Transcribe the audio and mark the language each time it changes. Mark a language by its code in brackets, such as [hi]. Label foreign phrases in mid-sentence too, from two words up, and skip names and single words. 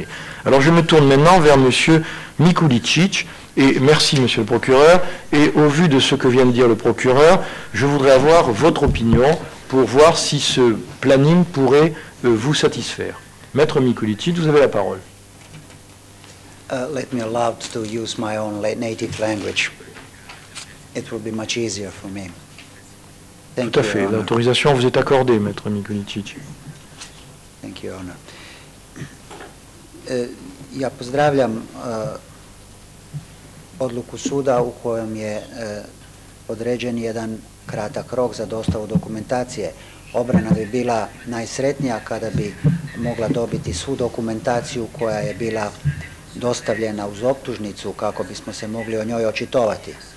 [fr] Alors je me tourne maintenant vers M. Mikulicic, et merci Monsieur le procureur, et au vu de ce que vient de dire le procureur, je voudrais avoir votre opinion pour voir si ce planning pourrait vous satisfaire. Maître Mikulicic, vous avez la parole. [en] Let me allow to use my own native language. It will be much easier for me. Thank [fr] Tout à [en] you, [fr] fait. [en] Your Honor. [fr] L'autorisation vous est accordée, Maître Mikulicic. [en] Thank you, Your Honor. [hr] Ja pozdravljam odluku suda u kojom je određen jedan kratak rok za dostavu dokumentacije. Obrana bi bila najsretnija kada bi mogla dobiti svu dokumentaciju koja je bila dostavljena uz optužnicu kako bismo se mogli o njoj očitovati.